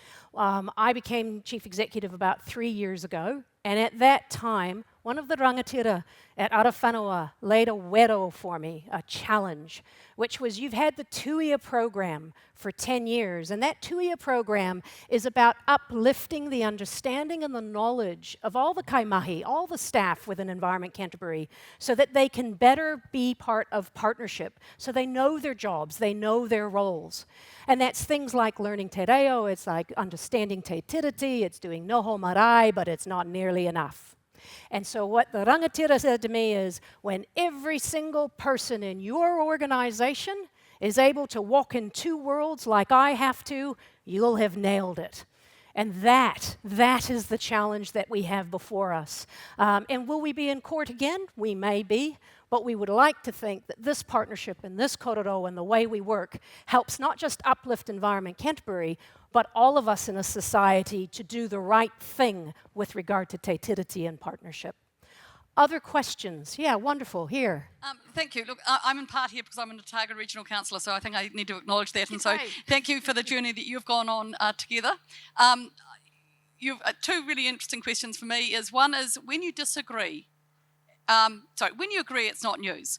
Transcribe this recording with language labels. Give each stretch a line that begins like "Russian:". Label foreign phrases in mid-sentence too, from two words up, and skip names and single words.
English: I became chief executive about 3 years ago, and at that time, one of the rangatira at Arawhanua laid a wero for me, a challenge, which was you've had the Tuia program for 10 years, and that Tuia program is about uplifting the understanding and the knowledge of all the kaimahi, all the staff within Environment Canterbury, so that they can better be part of partnership, so they know their jobs, they know their roles. And that's things like learning
Māori: te reo,
English: it's like understanding
Māori: te tiriti,
English: it's doing
Māori: noho marae,
English: but it's not nearly enough. And so what the rangatira said to me is, when every single person in your organization is able to walk in two worlds like I have to, you'll have nailed it. And that is the challenge that we have before us. And will we be in court again? We may be, but we would like to think that this partnership and this korero and the way we work helps not just uplift Environment Canterbury, but all of us in a society to do the right thing with regard to
Māori: te tiriti
English: and partnership. Other questions? Yeah, wonderful. Here. Thank you. Look, I'm in part here because I'm an Otago Regional Councillor, so I think I need to acknowledge that. And so thank you for the journey that you've gone on together. You've two really interesting questions for me. One is when you disagree, when you agree, it's not news.